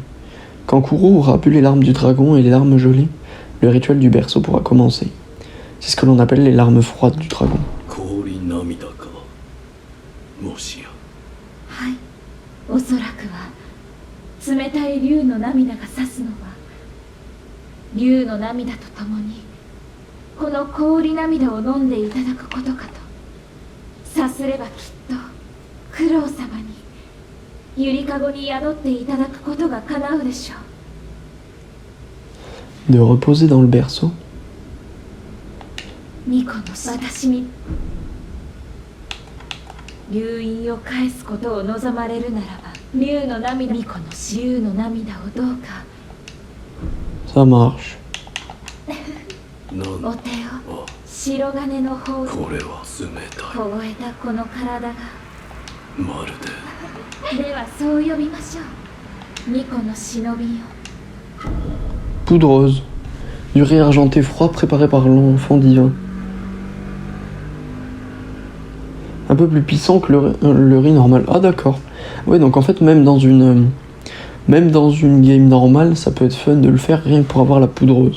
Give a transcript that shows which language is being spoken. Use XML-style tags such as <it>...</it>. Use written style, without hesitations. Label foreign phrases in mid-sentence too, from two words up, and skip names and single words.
<fr>Quand Kuro aura bu les larmes du dragon et les larmes gelées, le rituel du berceau pourra commencer. C'est ce que l'on appelle les larmes froides du dragon.</fr> <ja>に涙か。もしや。はい、おそらくは冷たい竜の涙が指すのは竜の涙とともにこの氷涙を飲んでいただくことかと。さすればきっと九郎様にゆりかごに宿っていただくことが叶うでしょう。</ja> <fr>De reposer dans le berceau.</fr> <ja>巫女の私に竜印を返すことを望まれるならば、竜の涙、巫女の竜の涙をどうか。</ja> <fr>Ça marche.</fr> <ja>お手を白金の方に。これは冷たい。凍えたこの体が。まるで。ではそう呼びましょう。巫女の忍びよ。</ja> <fr>Poudreuse. Du riz argenté froid préparé par l'enfant divin. Un peu plus puissant que le riz normal. Ah d'accord. Ouais, donc en fait même dans une game normale, ça peut être fun de le faire rien que pour avoir la poudreuse.</fr>